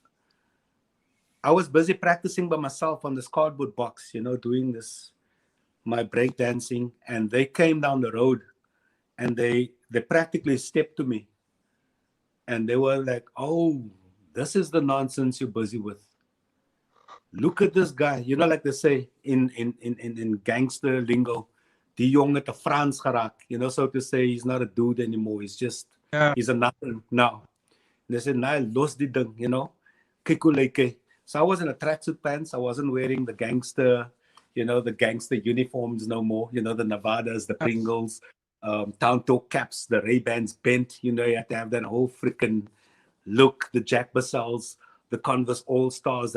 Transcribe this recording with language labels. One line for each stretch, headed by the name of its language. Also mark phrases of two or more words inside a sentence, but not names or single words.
English: I was busy practicing by myself on this cardboard box, you know, doing this, my break dancing, and they came down the road and they practically stepped to me and they were like, "Oh, this is the nonsense you're busy with. Look at this guy." You know, like they say in gangster lingo,
Afrikaans: die jongen het 'n Frans geraak.
English: You know, so to say, he's not a dude anymore. Yeah, He's a nothing now. They said, "Nah,
Afrikaans: los die ding,"
English: you know.
Afrikaans: Kyk hoe lyk hy.
English: So I was in a tracksuit pants. I wasn't wearing the gangster, you know, the gangster uniforms no more. You know, the Nevadas, the Pringles, Town Talk caps, the Ray-Bans bent. You know, you had to have that whole freaking look, the Jack Basels, the Converse All Stars.